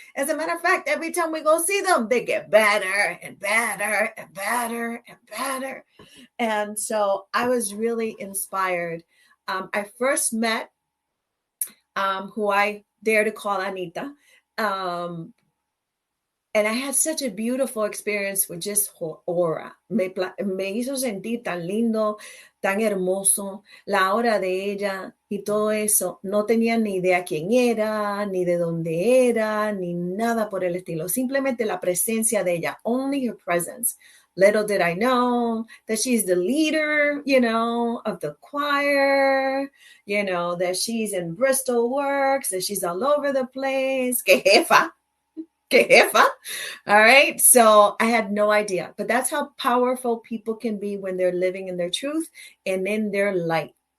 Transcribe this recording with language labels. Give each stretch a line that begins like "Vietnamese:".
English: As a matter of fact, every time we go see them, they get better and better and better and better. And so I was really inspired. I first met who I dare to call Anita. And I had such a beautiful experience with just her aura.
Spanish: Me hizo sentir tan lindo, tan hermoso, la aura de ella y todo eso. No tenía ni idea quién era, ni de dónde era, ni nada por el estilo. Simplemente la presencia de ella,
English: only her presence. Little did I know that she's the leader, of the choir, that she's in Bristol Works, that she's all over the place.
Spanish: Que jefa.
English: All right. So I had no idea, but that's how powerful people can be when they're living in their truth and in their light.